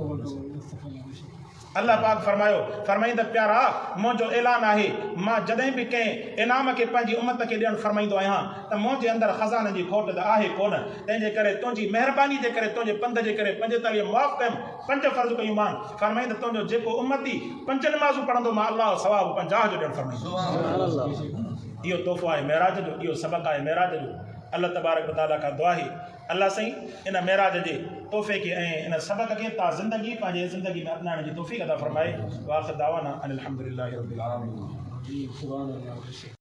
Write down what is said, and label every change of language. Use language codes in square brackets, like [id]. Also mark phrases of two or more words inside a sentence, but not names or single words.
[sd] अल्लाह पाक फरमाईं त प्यारा मुंहिंजो ऐलान आहे, मां जॾहिं बि कंहिं इनाम खे पंहिंजी उम्मत खे ॾियणु फरमाईंदो आहियां त मुंहिंजे अंदरि ख़ज़ाने जी खोट त आहे कोन। तंहिंजे करे तुंहिंजी महिरबानी जे करे, तुंहिंजे पंध जे करे 45 माफ़ कयुमि, 5 फ़र्ज़ कयूं मान। फरमाईं त तुंहिंजो जेको उम्मती 5 नमाज़ूं पढ़ंदो, मां अलाह सवाब 50 जो ॾियणु फरमाईंदो। इहो तोहफ़ो आहे मेराज जो, इहो सबक़ आहे मेराज जो। [ar] الله تبارك وتعالى [sd] खां दुआ आहे अल्लाह साईं इन मेराज जे तोहफ़े खे ऐं इन सबक़ खे तव्हां ज़िंदगी पंहिंजे ज़िंदगी में अपनाइण जी तौफ़ीक़ अता फरमाए। [ar] وآخر دعوانا أن الحمد لله رب العالمين.